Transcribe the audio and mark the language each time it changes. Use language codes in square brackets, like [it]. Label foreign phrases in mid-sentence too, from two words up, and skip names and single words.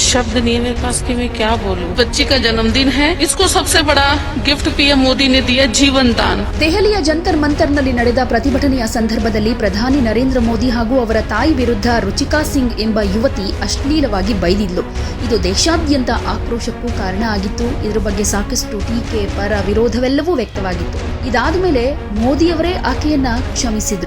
[hi] शब्द नहीं है मेरे पास कि मैं क्या बोलूं। बच्ची का जन्मदिन है, इसको सबसे बड़ा गिफ्ट पीएम मोदी ने दिया जीवन दान। [kn] ದೆಹಲಿಯ ಜಂತರ್ ಮಂತರ್ನಲ್ಲಿ ನಡೆದ ಪ್ರತಿಭಟನೆಯ ಸಂದರ್ಭದಲ್ಲಿ ಪ್ರಧಾನಿ ನರೇಂದ್ರ ಮೋದಿ ಹಾಗೂ ಅವರ ತಾಯಿ ವಿರುದ್ಧ ರುಚಿಕಾ ಸಿಂಗ್ ಎಂಬ ಯುವತಿ ಅಶ್ಲೀಲವಾಗಿ ಬೈದಿದ್ಲು. ಇದು ದೇಶಾದ್ಯಂತ ಆಕ್ರೋಶಕ್ಕೂ ಕಾರಣ ಆಗಿತ್ತು. ಇದರ ಬಗ್ಗೆ ಸಾಕಷ್ಟು ಟೀಕೆ, ಪರ, ವಿರೋಧವೆಲ್ಲವೂ ವ್ಯಕ್ತವಾಗಿತ್ತು. ಇದಾದ ಮೇಲೆ ಮೋದಿಯವರೇ ಆಕೆಯನ್ನ ಕ್ಷಮಿಸಿದ್ರು.